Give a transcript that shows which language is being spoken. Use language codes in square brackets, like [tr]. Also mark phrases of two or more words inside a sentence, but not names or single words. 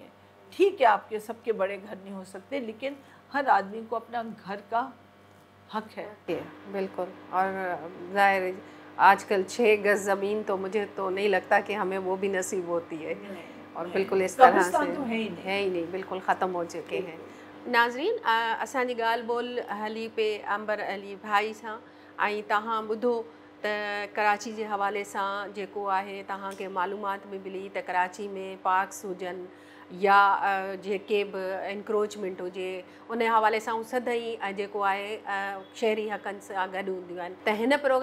[ur] ٹھیک ہے آپ کے سب کے بڑے گھر نہیں ہو سکتے، لیکن ہر آدمی کو اپنا گھر کا حق ہے. بالکل. اور ظاہر آج کل 6 گز زمین تو مجھے تو نہیں لگتا کہ ہمیں وہ بھی نصیب ہوتی ہے، اور بالکل اس طرح سے ہے ہی نہیں، بالکل ختم ہو چکے ہیں. [sd] ناظرین، اسانی گال بول ہلی پہ अंबर अली भाई सां. ऐं तव्हां ॿुधो त कराची जे हवाले सां जेको आहे तव्हांखे मालूमात बि मिली त कराची में पार्क्स हुजनि या जेके बि इंक्रोचमेंट हुजे, उन हवाले सां सदाई जेको आहे शहरी हक़नि सां गॾु हूंदियूं आहिनि.